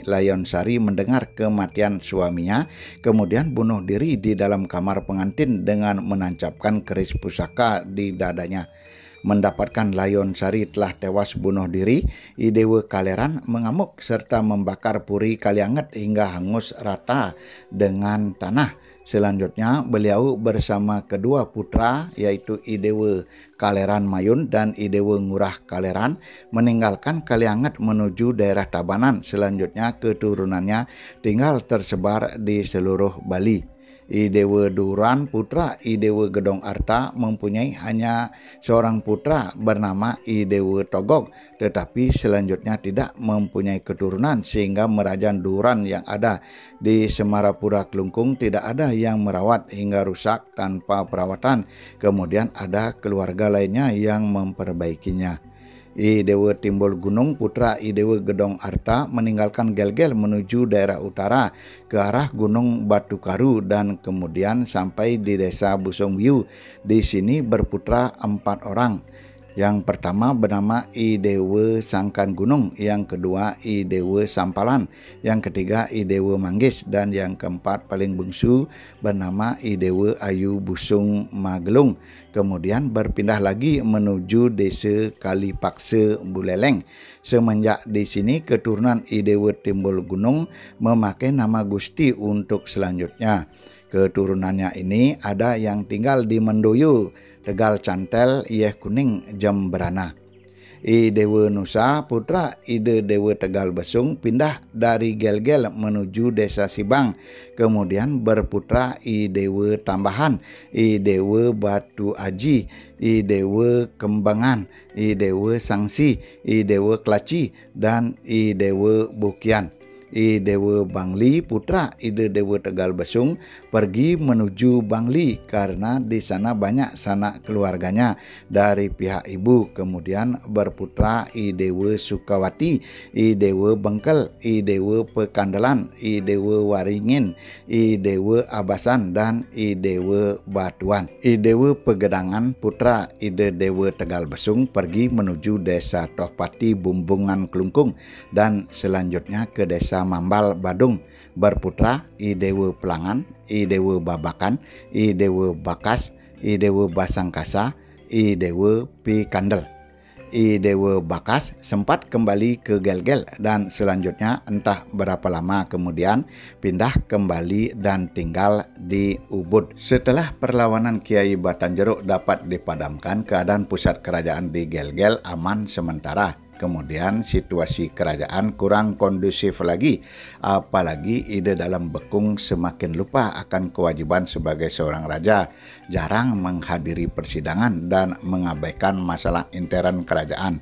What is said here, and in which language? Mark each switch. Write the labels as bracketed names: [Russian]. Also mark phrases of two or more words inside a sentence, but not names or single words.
[Indonesian] Layonsari mendengar kematian suaminya, kemudian bunuh diri di dalam kamar pengantin dengan menancapkan keris pusaka di dadanya. Mendapatkan Layonsari telah tewas bunuh diri, I Dewa Kaleran mengamuk serta membakar puri Kalianget hingga hangus rata dengan tanah. Selanjutnya beliau bersama kedua putra yaitu I Dewa Kaleran Mayun dan I Dewa Ngurah Kaleran meninggalkan Kalianget menuju daerah Tabanan. Selanjutnya keturunannya tinggal tersebar di seluruh Bali. I Dewa Duran putra I Dewa Gedong Arta mempunyai hanya seorang putra bernama I Dewa Togog, tetapi selanjutnya tidak mempunyai keturunan sehingga Merajan Duran yang ada di Semarapura Kelungkung tidak ada yang merawat hingga rusak tanpa perawatan. Kemudian ada keluarga lainnya yang memperbaikinya. I Dewa Timbul Gunung putra I Dewa Gedong Arta meninggalkan Gelgel menuju daerah utara ke arah Gunung Batu Karu dan kemudian sampai di desa Busongwiu. Di sini berputra 4 orang. Yang pertama bernama I Dewa Sangkan Gunung, yang kedua I Dewa Sampalan, yang ketiga I Dewa Manggis, dan yang keempat paling bungsu bernama I Dewa Ayu Busung Magelung. Kemudian berpindah lagi menuju desa Kalipaksa Buleleng. Semenjak di sini keturunan I Dewa Timbul Gunung memakai nama Gusti untuk selanjutnya. Keturunannya ini ada yang tinggal di Mendoyo, Tegal Cantel, Yeh Kuning, Jemberana. I Dewa Nusa putra I Dewa Tegal Besung pindah dari Gelgel menuju desa Sibang. Kemudian berputra I Dewa Tambahan, I Dewa Batu Aji, I Dewa Kembangan, I Dewa Sangsi, I Dewa Kelaci, dan I Dewa Bukian. I Dewa Bangli putra I Dewa Tegal Besung pergi menuju Bangli karena di sana banyak sanak keluarganya dari pihak ibu. Kemudian berputra I Dewa Sukawati, I Dewa Bengkel, I Dewa Pekandalan, I Dewa Waringin, I Dewa Abasan, dan I Dewa Batuan. I Dewa Pegedangan putra I Dewa Tegal Besung pergi menuju desa Tohpati Bumbungan Kelungkung dan selanjutnya ke desa Mambal Badung. Berputra I Dewa Pelangan, I Dewa Babakan, I Dewa Bakas, I Dewa Basangkasa, I Dewa Pikandel. I Dewa Bakas sempat kembali ke Gelgel dan selanjutnya entah berapa lama kemudian pindah kembali dan tinggal di Ubud. Setelah perlawanan Kiai Batanjero dapat dipadamkan, keadaan pusat kerajaan di Gelgel aman sementara. Kemudian situasi kerajaan kurang kondusif lagi, apalagi Ide Dalam Bekung semakin lupa akan kewajiban sebagai seorang raja, jarang menghadiri persidangan dan mengabaikan masalah intern kerajaan.